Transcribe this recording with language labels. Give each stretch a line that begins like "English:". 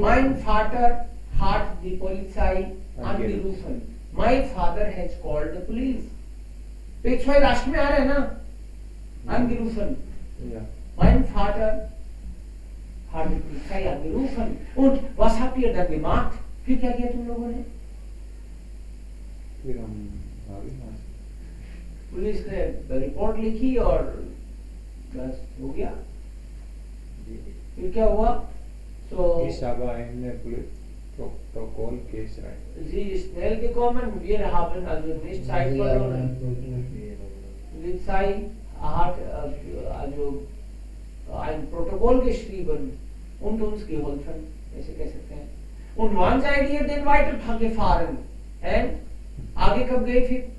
German: Mein Vater hat die Polizei angerufen.
English: My father has called the police.
Hindi: पेशवाई राष्ट्र में आ रहा है ना?
German: Angerufen. Ja. Mein Vater hat die Polizei angerufen. Und was habt ihr dann gemacht?
Hindi: फिर क्या किया तुम लोगों ने? फिर हम आगे पुलिस ने रिपोर्ट लिखी और बस हो गया। फिर क्या हुआ? So
German: Ich habe ein Protokoll geschrieben. sie ist schnell gekommen. Wir haben also nicht Zeit verloren. Polizei hat also ein Protokoll geschrieben und uns geholfen.
Hindi: ऐसे कह सकते हैं।
German: Und wann seid ihr denn weiter gefahren?
Hindi: And आगे कब गए फिर?